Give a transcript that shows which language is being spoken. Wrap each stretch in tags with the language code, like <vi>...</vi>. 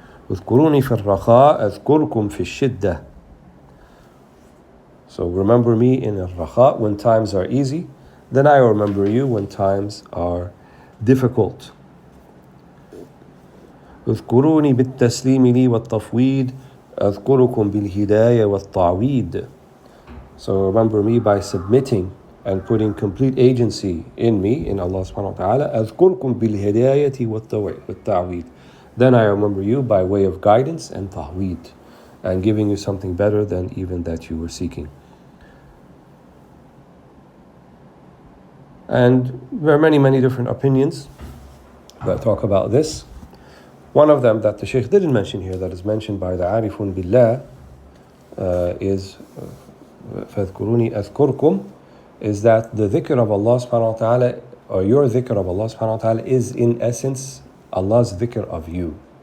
<ar>اذكروني في الرخاء أذكركم في الشدة.</ar> <en>So remember me in الرخاء when times are easy, then I remember you when times are difficult.</en> <ar>اذكروني بالتسليم لي والتفويض أذكركم بالهداية والتعويض.</ar> <en>So remember me by submitting and putting complete agency in me, in Allah subhanahu wa ta'ala.</en> <ar>أذكركم بالهداية والتعويض.</ar> <en>Then I remember you by way of guidance and ta'weed, and giving you something better than even that you were seeking. And there are many, many different opinions that talk about this. One of them that the Shaykh didn't mention here, that is mentioned by the Arifun Billah, is</en> <ar>فَاذْكُرُونِي أَذْكُرْكُمْ,</ar> <en>is that the dhikr of Allah subhanahu wa ta'ala, or your dhikr of Allah subhanahu wa ta'ala, is in essence Allah's dhikr of you.</en>